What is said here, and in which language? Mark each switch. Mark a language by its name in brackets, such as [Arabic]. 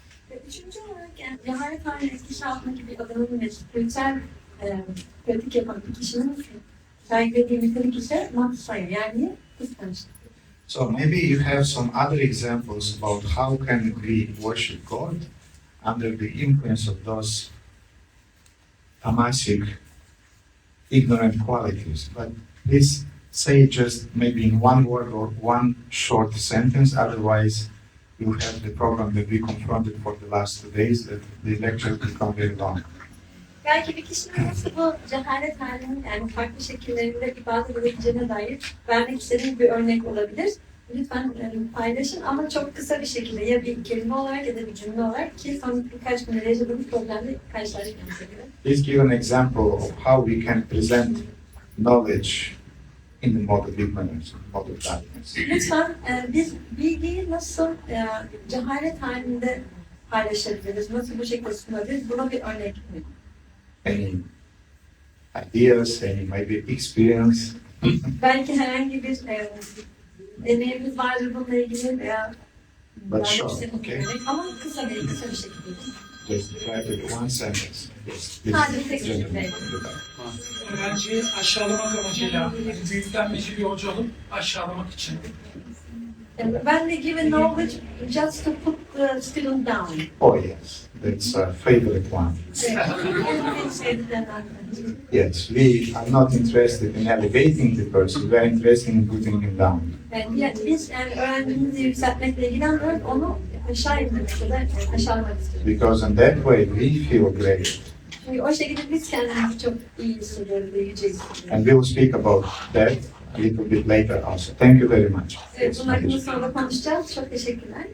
[Turkish] Ve üçüncü olarak yani cehalet halinde etkisi altındaki bir adamın ve spiritüel pratik yapan bir kişinin sergilediği nitelik ise matsaya yani kıskançlık. [English] So maybe you have some other examples about how can we worship God under the influence of those tamasic, ignorant qualities. But please say just maybe in one word or one short sentence, otherwise you have the problem that we confronted for the last 2 days, that the lecture will become very long. [Turkish] Belki bir kişinin nasıl bu cehalet halinin yani farklı şekillerinde ibadet edileceğine dair vermek istediğim bir örnek olabilir. Lütfen paylaşın ama çok kısa bir şekilde ya bir kelime olarak ya da bir cümle olarak ki son birkaç günde yaşadığımız problemle karşılaşmamıza göre. [English] Please give an example of how we can present knowledge in the mode of ignorance, mode of darkness. [Turkish] Lütfen biz bilgiyi nasıl cehalet halinde paylaşabiliriz, nasıl bu şekilde sunabiliriz, buna bir örnek verin. [English] Any ideas, any maybe experience? [Turkish] Belki herhangi bir deneyimimiz vardır bununla ilgili veya [English] But short, [Turkish] istediğim [English] okay? [Turkish] bir örnek ama kısa bir şekilde. [English] Just try to one sentence. Yes, [Turkish] Hadi tek [English] gentleman [Turkish] cümle. [English] at the back. [Turkish] Öğrenciyi aşağılamak amacıyla yani büyüklenmeci bir hoca olup aşağılamak için. [English] When we give a knowledge just to put the student down. Oh yes, that's a favorite one. [Turkish] En sevdiklerinden. [English] Yes, we are not interested in elevating the person, we are interested in putting him down. [Turkish] Yani biz yani öğrencimizi yükseltmekle ilgilenmiyoruz, onu aşağı indirmek ya da aşağılamak istiyoruz. [English] Because in that way we feel great. [Turkish] Çünkü o şekilde biz kendimizi çok iyi hissediyoruz ve yüce hissediyoruz. [English] And we will speak about that a little bit later also. Thank you very much. [Turkish] Evet, bunun hakkında sonra konuşacağız. Çok teşekkürler.